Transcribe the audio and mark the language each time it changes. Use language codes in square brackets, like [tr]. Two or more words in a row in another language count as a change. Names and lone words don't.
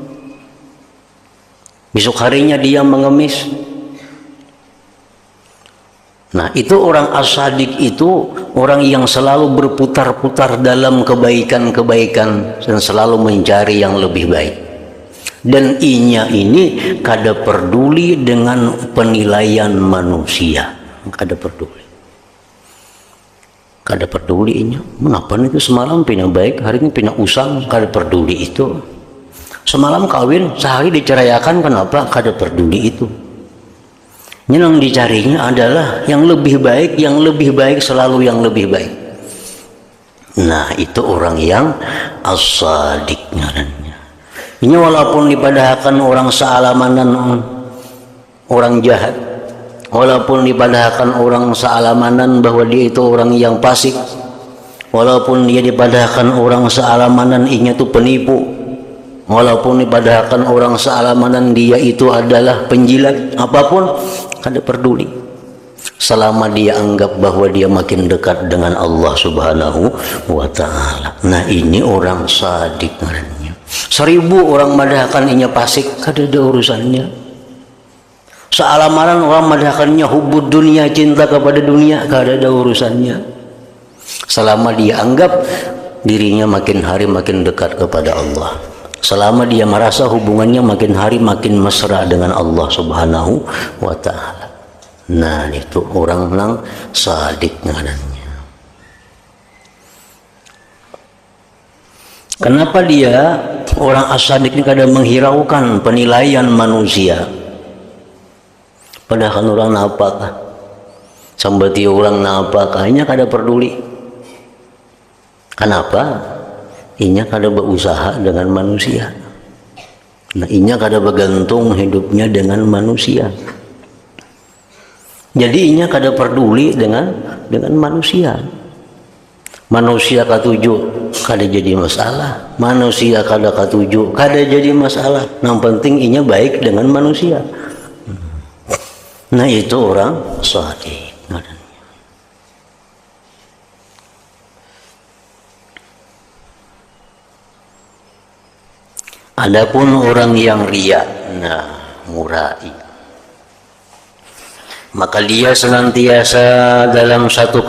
[id] Besok harinya dia mengemis. Nah, itu orang as-sadik itu orang yang selalu berputar-putar dalam kebaikan-kebaikan dan selalu mencari yang lebih baik. [bjn] Dan inya ini kada peduli dengan penilaian manusia, kada peduli inya. Mengapa itu semalam pina baik, hari ini pina usang, kada peduli itu. [id] Semalam kawin, sehari diceraikan, kenapa? [bjn] Kada peduli itu. [id] Yang dicarinya adalah yang lebih baik, selalu yang lebih baik. [bjn] Nah, itu orang yang as-sadik ngarannya. [id] Ini walaupun dipadahkan orang sealamanan orang jahat, walaupun dipadahkan orang sealamanan bahwa dia itu orang yang fasik, walaupun dia dipadahkan orang sealamanan inya itu penipu, walaupun dipadahkan orang sealamanan dia itu adalah penjilat, [bjn] apapun kada peduli, [id] selama dia anggap bahwa dia makin dekat dengan Allah [ar] سبحانه وتعالى. [bjn] Nah, ini orang sadik ngarannya. 1000 orang madahkan inya fasik, kada ada urusannya. Sealamaran orang madahkannya [ar] حب الدنيا, [bjn] cinta kepada dunia, kada ada urusannya. [id] Selama dia anggap dirinya makin hari makin dekat kepada Allah, selama dia merasa hubungannya makin hari makin mesra dengan Allah [ar] سبحانه وتعالى. [bjn] Nah, itu orang yang sadik ngarannya. [id] Kenapa dia orang as-sadik ini kadang menghiraukan penilaian manusia? [bjn] Padahal orang napakah, sambati orang napakah, inya kada peduli. [id] Kenapa? [bjn] Inya kada berusaha dengan manusia. Nah, inya kada bergantung hidupnya dengan manusia. Jadi inya kada peduli dengan manusia. Manusia ketujuh kada jadi masalah, manusia kada katuju kada jadi masalah, yang penting inya baik dengan manusia. [id] Nah itu orang saleh. Adapun orang yang riya, nah murai, maka dia senantiasa dalam satu